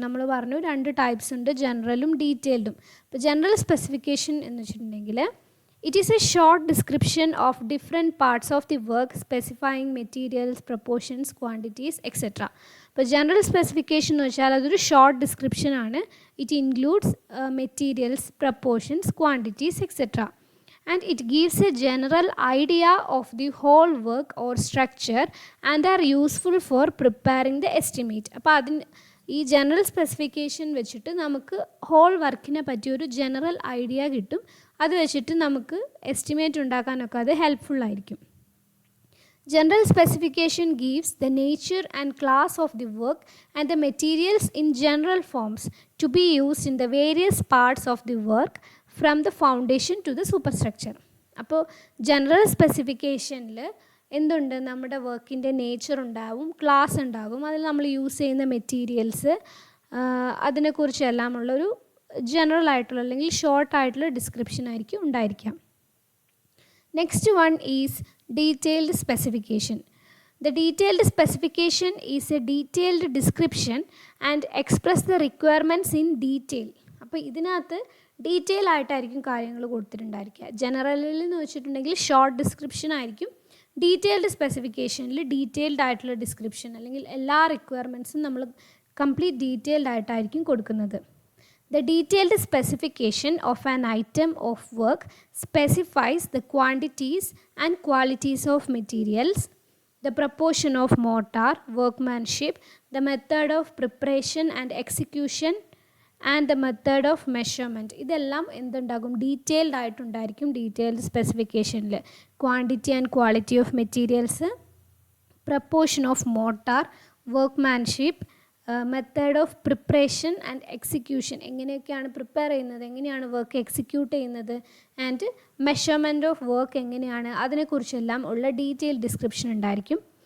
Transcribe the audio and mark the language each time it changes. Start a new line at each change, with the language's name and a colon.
Malayalam: നമ്മൾ പറഞ്ഞു 2 ടൈപ്സ് ഉണ്ട്, ജനറലും ഡീറ്റെയിൽഡും. അപ്പോൾ ജനറൽ സ്പെസിഫിക്കേഷൻ എന്ന് വെച്ചിട്ടുണ്ടെങ്കിൽ
English: It is a short description of different parts of the work specifying materials, proportions, quantities etcetera.
Malayalam: ഇപ്പോൾ ജനറൽ സ്പെസിഫിക്കേഷൻ എന്ന് വെച്ചാൽ അതൊരു ഷോർട്ട് ഡിസ്ക്രിപ്ഷൻ ആണ്.
English: It includes materials, proportions, quantities etcetera. And it gives a general idea of the whole work or structure and are useful for preparing the estimate.
Malayalam: അപ്പോൾ ഈ general specification വെച്ചിട്ട് നമുക്ക് whole വർക്കിനെ പറ്റി ഒരു ജനറൽ ഐഡിയ കിട്ടും. അത് വെച്ചിട്ട് നമുക്ക് എസ്റ്റിമേറ്റ് ഉണ്ടാക്കാനൊക്കെ അത് ഹെൽപ്ഫുള്ളായിരിക്കും.
English: General specification gives the nature and class of the work and the materials in general forms to be used in the various parts of the work from the foundation to the superstructure.
Malayalam: അപ്പോൾ general സ്പെസിഫിക്കേഷനിൽ എന്തുണ്ട്, നമ്മുടെ വർക്കിൻ്റെ nature ഉണ്ടാവും, class ഉണ്ടാകും, അതിൽ നമ്മൾ use ചെയ്യുന്ന materials, അതിനെക്കുറിച്ചെല്ലാം ഉള്ളൊരു ജനറൽ ആയിട്ടുള്ള അല്ലെങ്കിൽ ഷോർട്ട് ആയിട്ടുള്ള ഡിസ്ക്രിപ്ഷൻ ആയിരിക്കും ഉണ്ടായിരിക്കാം.
English: Next one is detailed specification. The detailed specification is a detailed description and express the requirements in detail.
Malayalam: അപ്പോൾ ഇതിനകത്ത് ഡീറ്റെയിൽ ആയിട്ടായിരിക്കും കാര്യങ്ങൾ കൊടുത്തിട്ടുണ്ടായിരിക്കുക. ജനറലിൽ എന്ന് വെച്ചിട്ടുണ്ടെങ്കിൽ ഷോർട്ട് ഡിസ്ക്രിപ്ഷൻ ആയിരിക്കും. ഡീറ്റെയിൽഡ് സ്പെസിഫിക്കേഷനിൽ ഡീറ്റെയിൽഡ് ആയിട്ടുള്ള ഡിസ്ക്രിപ്ഷൻ അല്ലെങ്കിൽ എല്ലാ റിക്വയർമെൻറ്റ്സും നമ്മൾ കംപ്ലീറ്റ് ഡീറ്റെയിൽഡ് ആയിട്ടായിരിക്കും കൊടുക്കുന്നത്.
English: The detailed specification of an item of work specifies the quantities and qualities of materials, the proportion of mortar, workmanship, the method of preparation and execution, and the method of measurement.
Malayalam: ഇതെല്ലാം എന്തുണ്ടാകും, detailed ആയിട്ടുണ്ടായിരിക്കും detailed സ്പെസിഫിക്കേഷനിൽ.
English: quantity and quality of materials, proportion of mortar, workmanship, method of preparation and execution,
Malayalam: എങ്ങനെയൊക്കെയാണ് prepare ചെയ്യുന്നത്, എങ്ങനെയാണ് work execute ചെയ്യുന്നത്,
English: and measurement of work
Malayalam: എങ്ങനെയാണ്, അതിനെക്കുറിച്ചെല്ലാം ഉള്ള detail description ഉണ്ടായിരിക്കും.